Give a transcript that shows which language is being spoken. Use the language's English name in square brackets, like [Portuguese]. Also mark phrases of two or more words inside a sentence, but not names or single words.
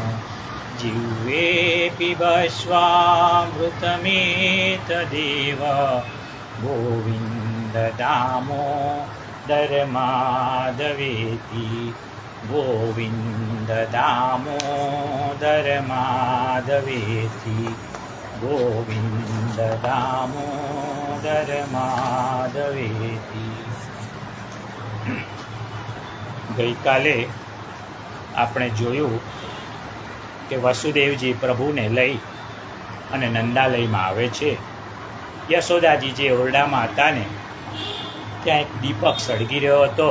[Sanskrit] जिह्वे पिबस्वामृतमेतदेव गोविन्द दामोदर माधवेति। गोविन्द दामोदर माधवेति। गोविन्द दामोदर माधवेति। [Gujarati] ગઈકાલે આપણે જોયું કે વસુદેવજી પ્રભુને લઈ અને નંદાલયમાં આવે છે. યશોદાજી જે ઓરડામાં હતા ને ત્યાં એક દીપક સળગી રહ્યો હતો.